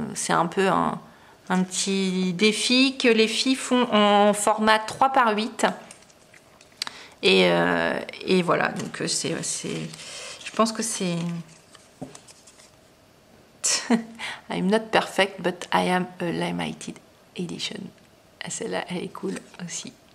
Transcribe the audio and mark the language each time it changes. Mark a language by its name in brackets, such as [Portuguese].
[French] C'est un peu un petit défi que les filles font en format 3x8. Et voilà, donc je pense que c'est... [English] I'm not perfect, but I am a limited edition. [French] Celle-là, elle est cool aussi.